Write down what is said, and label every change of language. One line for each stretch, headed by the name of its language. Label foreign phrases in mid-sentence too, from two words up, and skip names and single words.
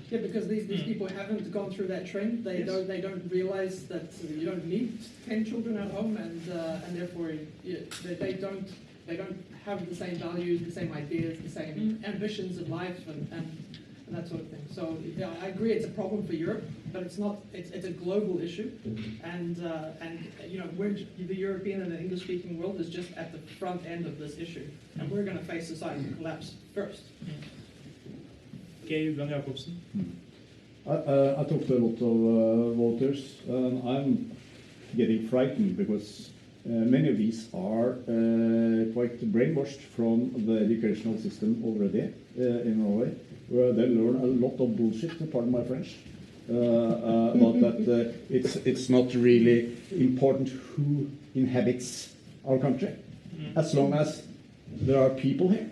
English: Yeah, because these people haven't gone through that trend. They don't realize that you don't need 10 children at home, and therefore they don't have the same values, the same ideas, the same ambitions of life, and that sort of thing. So yeah, I agree it's a problem for Europe, but it's not. It's a global issue, and you know, the European and the English-speaking world is just at the front end of this issue, and we're going to face society collapse first. Geir Jacobsen. I talked to a lot of voters, and I'm getting frightened because many of these are quite brainwashed from the educational system already in Norway, where they learn a lot of bullshit, pardon my French, about that it's not really important who inhabits our country, as long as there are people here.